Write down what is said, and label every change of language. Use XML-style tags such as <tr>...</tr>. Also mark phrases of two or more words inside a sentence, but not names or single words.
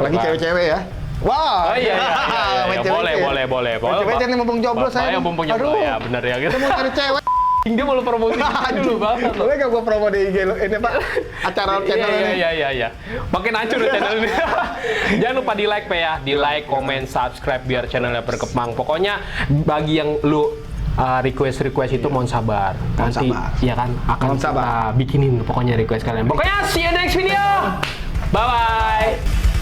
<id>Apalagi cewek-cewek ya. Wow. Oh iya. Boleh. Cewek nih mumpung jomblo saya. Mumpung jomblo ya, bener ya. Kita mau cari cewek. Dia mau promosi dulu banget. Boleh gak gue promo di IG lu? Ini Pak, acara channel ini. Iya. Makin hancur channel ini. Jangan lupa di like, Pe ya. Di like, komen, subscribe biar channelnya berkembang. Pokoknya bagi yang lu request itu mohon sabar. Nanti ya kan akan kita bikinin pokoknya request kalian. Pokoknya</id> <en>see you next video. Bye bye.</en>